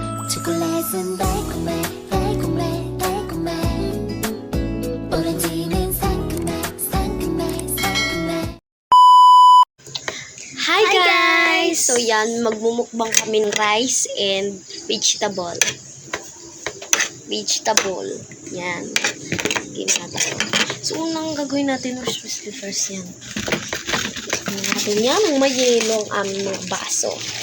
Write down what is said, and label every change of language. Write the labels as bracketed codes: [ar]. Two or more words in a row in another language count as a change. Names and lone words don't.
[ko] 초콜릿은 달콤해 달콤해 달콤해 오렌지는 상큼해 상큼해 상큼해. [en] Hi guys! [tl] So yan, magmumukbang kami ng [en] rice and vegetable. [tl] Yan. Ginata ko. So unang gagawin natin, first yan. Tignan natin yan, ng may yelo ang aming mga baso.